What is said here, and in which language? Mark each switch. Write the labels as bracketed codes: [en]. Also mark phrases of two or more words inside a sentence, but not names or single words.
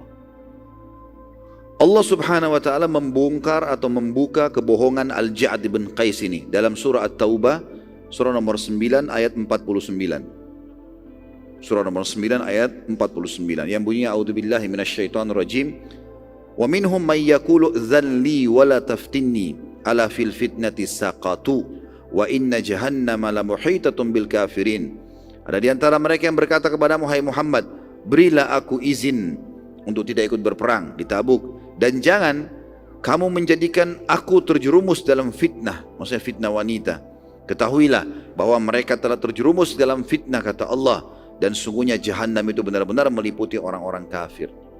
[id] Allah [ar] سبحانه وتعالى [id] membongkar atau membuka kebohongan Al-Ja'ad bin Qais ini dalam surah At-Taubah, surah nomor 9 ayat 49. Surah nomor 9 ayat 49 yang bunyinya [ar] أعوذ بالله من الشيطان الرجيم. ومنهم من يقول ذلي ولا تفتني ألا في الفتنة سقطوا وإن جهنم لمحيطة بالكافرين. [id] Ada di antara mereka yang berkata kepada Muhammad, berilah aku izin untuk tidak ikut berperang di Tabuk, dan jangan kamu menjadikan aku terjerumus dalam fitnah, maksudnya fitnah wanita. Ketahuilah bahwa mereka telah terjerumus dalam fitnah, kata Allah, dan sungguhnya jahannam itu benar-benar meliputi orang-orang kafir.